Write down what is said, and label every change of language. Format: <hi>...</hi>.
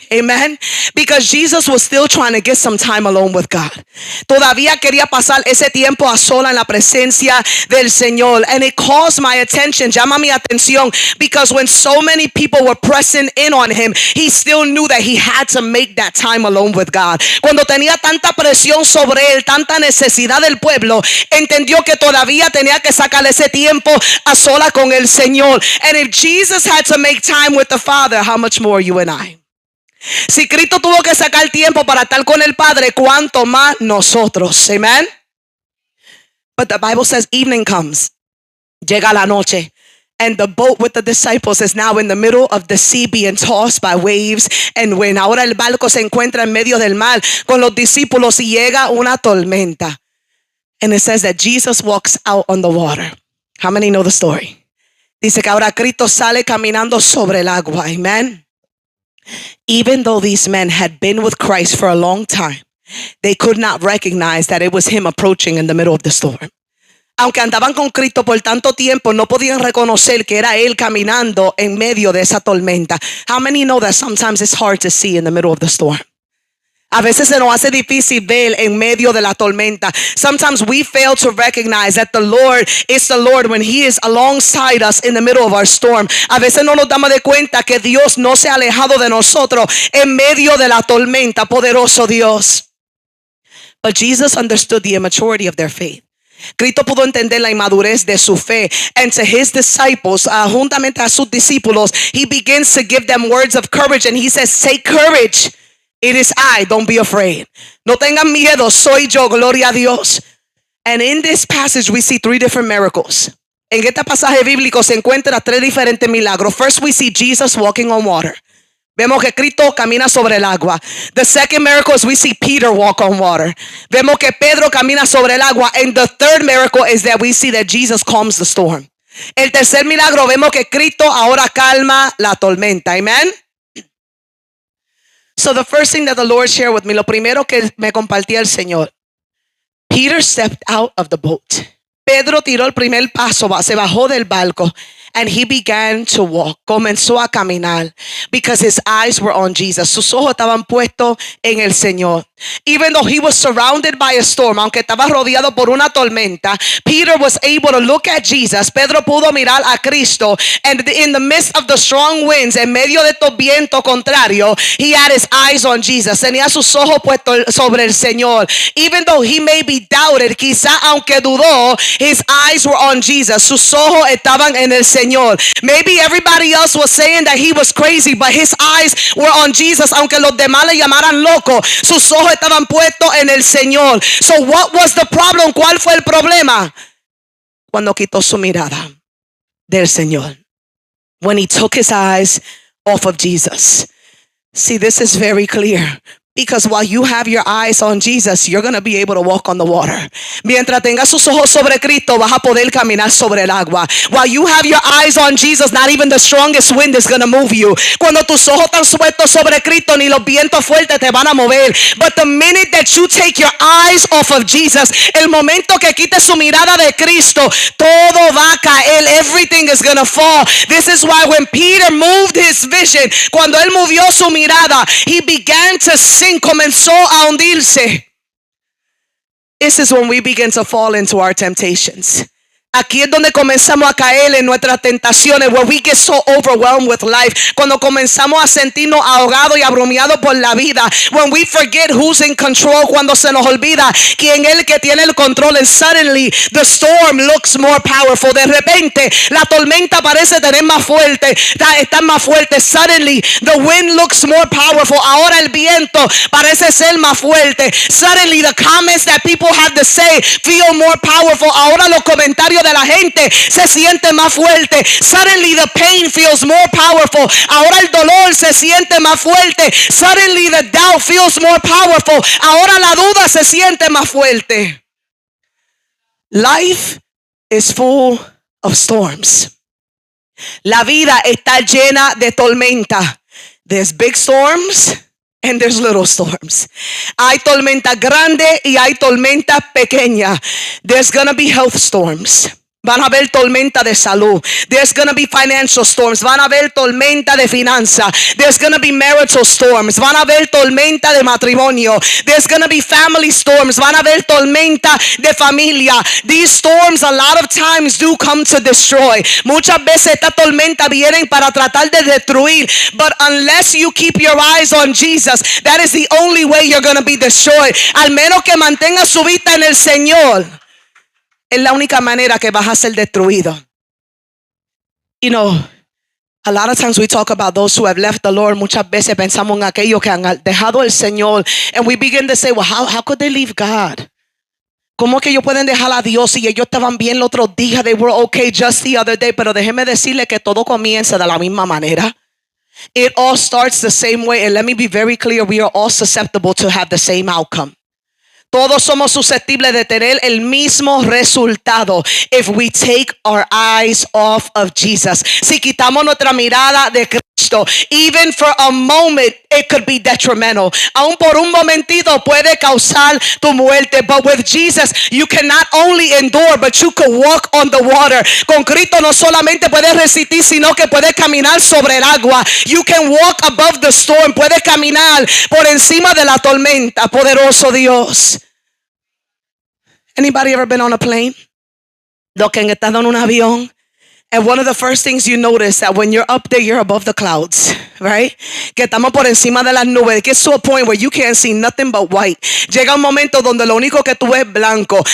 <en>Amen. Because Jesus was still trying to get some time alone with God.</en> <es>Todavía quería pasar ese tiempo a sola en la presencia del Señor.</es> <en>And it caused my attention,</en> <es>llama mi atención,</es> <en>because when so many people were pressing in on him, he still knew that he had to make that time alone with God.</en> <es>Cuando tenía tanta presión sobre él, tanta necesidad del pueblo, entendió que todavía tenía que sacar ese tiempo a sola con el Señor.</es> <en>And if Jesus had to make time with the Father, how much more you and I?</en> <es>Si Cristo tuvo que sacar tiempo para estar con el Padre, ¿cuánto más nosotros?</es> <en>Amen. But the Bible says evening comes.</en> <es>Llega la noche.</es> <en>And the boat with the disciples is now in the middle of the sea, being tossed by waves and wind.</en> <es>Ahora el barco se encuentra en medio del mar con los discípulos y llega una tormenta.</es> <en>And it says that Jesus walks out on the water. How many know the story?</en> <es>Dice que ahora Cristo sale caminando sobre el agua.</es> <en>Amen. Even though these men had been with Christ for a long time, they could not recognize that it was him approaching in the middle of the storm.</en> <es>Aunque andaban con Cristo por tanto tiempo, no podían reconocer que era él caminando en medio de esa tormenta.</es> <en>How many know that sometimes it's hard to see in the middle of the storm?</en> <es>A veces se nos hace difícil ver en medio de la tormenta.</es> <en>Sometimes we fail to recognize that the Lord is the Lord when He is alongside us in the middle of our storm.</en> <es>A veces no nos damos de cuenta que Dios no se ha alejado de nosotros en medio de la tormenta. Poderoso Dios.</es> <en>But Jesus understood the immaturity of their faith.</en> <es>Cristo pudo entender la inmadurez de su fe,</es> <en>and to his disciples,</en> <es>juntamente a sus discípulos,</es> <en>he begins to give them words of courage, and he says, take courage, it is I, don't be afraid.</en> <es>No tengan miedo, soy yo, gloria a Dios.</es> <en>And in this passage we see three different miracles.</en> <es>En este pasaje bíblico se encuentran tres diferentes milagros.</es> <en>First we see Jesus walking on water.</en> <es>Vemos que Cristo camina sobre el agua.</es> <en>The second miracle is we see Peter walk on water.</en> <es>Vemos que Pedro camina sobre el agua.</es> <en>And the third miracle is that we see that Jesus calms the storm.</en> <es>El tercer milagro vemos que Cristo ahora calma la tormenta. Amen.</es> <en>So the first thing that the Lord shared with me,</en> <es>lo primero que me compartía el Señor,</es> <en>Peter stepped out of the boat.</en> <es>Pedro tiró el primer paso, se bajó del barco.</es> <en>And he began to walk.</en> <es>Comenzó a caminar</es> <en>because his eyes were on Jesus.</en> <es>Sus ojos estaban puestos en el Señor.</es> <en>Even though he was surrounded by a storm,</en> <es>aunque estaba rodeado por una tormenta,</es> <en>Peter was able to look at Jesus.</en> <es>Pedro pudo mirar a Cristo.</es> <en>And in the midst of the strong winds,</en> <es>en medio de estos vientos contrarios,</es> <en>he had his eyes on Jesus.</en> <es>Tenía sus ojos puestos sobre el Señor.</es> <en>Even though he may be doubted,</en> <es>quizá aunque dudó,</es> <en>his eyes were on Jesus.</en> <es>Sus ojos estaban en el Señor.</es> <en>Maybe everybody else was saying that he was crazy, but his eyes were on Jesus.</en> <es>Aunque los demás le llamaran loco, sus ojos estaban puestos en el Señor.</es> <en>So what was the problem?</en> <es>¿Cuál fue el problema? Cuando quitó su mirada del Señor.</es> <en>When he took his eyes off of Jesus. See, this is very clear. Because while you have your eyes on Jesus, you're going to be able to walk on the water.</en> <es>Mientras tengas sus ojos sobre Cristo, vas a poder caminar sobre el agua.</es> <en>While you have your eyes on Jesus, not even the strongest wind is going to move you.</en> <es>Cuando tus ojos están puestos sobre Cristo, ni los vientos fuertes te van a mover.</es> <en>But the minute that you take your eyes off of Jesus,</en> <es>el momento que quites su mirada de Cristo, todo va a caer.</es> <en>Everything is going to fall. This is why when Peter moved his vision,</en> <es>cuando él movió su mirada,</es> <en>he began to sink.</en> <es>Comenzó a hundirse.</es> <en>This is when we begin to fall into our temptations.</en> <es>Aquí es donde comenzamos a caer en nuestras tentaciones,</es> <en>where we get so overwhelmed with life.</en> <es>Cuando comenzamos a sentirnos ahogados y abrumados por la vida.</es> <en>When we forget who's in control,</en> <es>cuando se nos olvida quién es el que tiene el control.</es> <en>And suddenly the storm looks more powerful.</en> <es>De repente la tormenta parece tener más fuerte, está más fuerte.</es> <en>Suddenly the wind looks more powerful.</en> <es>Ahora el viento parece ser más fuerte.</es> <en>Suddenly the comments that people have to say feel more powerful.</en> <es>Ahora los comentarios de la gente se siente más fuerte.</es> <en>Suddenly the pain feels more powerful.</en> <es>Ahora el dolor se siente más fuerte.</es> <en>Suddenly the doubt feels more powerful.</en> <es>Ahora la duda se siente más fuerte.</es> <en>Life is full of storms.</en> <es>La vida está llena de tormenta.</es> <en>There's big storms and there's little storms.</en> <es>Hay tormenta grande y hay tormenta pequeña.</es> <en>There's gonna be health storms.</en> <es>Van a haber tormenta de salud.</es> <en>There's going to be financial storms.</en> <es>Van a haber tormenta de finanza.</es> <en>There's going to be marital storms.</en> <es>Van a haber tormenta de matrimonio.</es> <en>There's going to be family storms.</en> <es>Van a haber tormenta de familia.</es> <en>These storms a lot of times do come to destroy.</en> <es>Muchas veces esta tormenta vienen para tratar de destruir.</es> <en>But unless you keep your eyes on Jesus, that is the only way you're going to be destroyed.</en> <es>Al menos que mantenga su vista en el Señor. Es la única manera que vas a ser destruido.</es> <en>You know, a lot of times we talk about those who have left the Lord.</en> <es>Muchas veces pensamos en aquellos que han dejado el Señor.</es> <en>And we begin to say, well, how could they leave God?</en> <es>¿Cómo que ellos pueden dejar a Dios si ellos estaban bien el otro día?</es> <en>They were okay just the other day.</en> <es>Pero déjeme decirle que todo comienza de la misma manera.</es> <en>It all starts the same way. And let me be very clear, we are all susceptible to have the same outcome.</en> <es>Todos somos susceptibles de tener el mismo resultado</es> <en>if we take our eyes off of Jesus.</en> <es>Si quitamos nuestra mirada de Cristo.</es> <en>Cristo, even for a moment, it could be detrimental.</en> <es>Aún por un momentito puede causar tu muerte.</es> <en>But with Jesus, you can not only endure, but you can walk on the water.</en> <es>Con Cristo no solamente puedes resistir, sino que puedes caminar sobre el agua.</es> <en>You can walk above the storm.</en> <es>Puedes caminar por encima de la tormenta. Poderoso Dios.</es> <en>Anybody ever been on a plane?</en> <es>Los que han estado en un avión.</es> <en>And one of the first things you notice that when you're up there, you're above the clouds, right?</en> <es>Que estamos por encima de las nubes.</es> <en>It gets to a point where you can't see nothing but white.</en> <es>Llega un momento donde lo único que tú ves es blanco.</es>